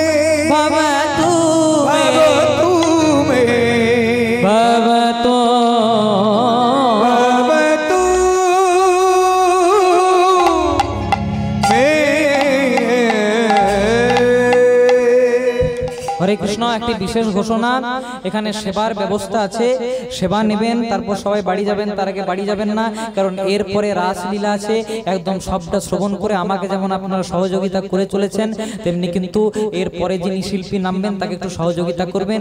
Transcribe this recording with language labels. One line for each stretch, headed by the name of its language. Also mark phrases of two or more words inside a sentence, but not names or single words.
Sanskrit: भवतु मे भवतु मे भवतु भवतु मे
Bangla: হরে কৃষ্ণ। একটি বিশেষ ঘোষণা, এখানে সেবার ব্যবস্থা আছে, সেবা নেবেন, তারপর সবাই বাড়ি যাবেন। তার আগে বাড়ি যাবেন না, কারণ এরপরে রাসলীলা আছে। একদম সবটা শ্রবণ করে আমাকে যেমন আপনারা সহযোগিতা করে চলেছেন, তেমনি কিন্তু এরপরে যিনি শিল্পী নামবেন তাকে একটু সহযোগিতা করবেন।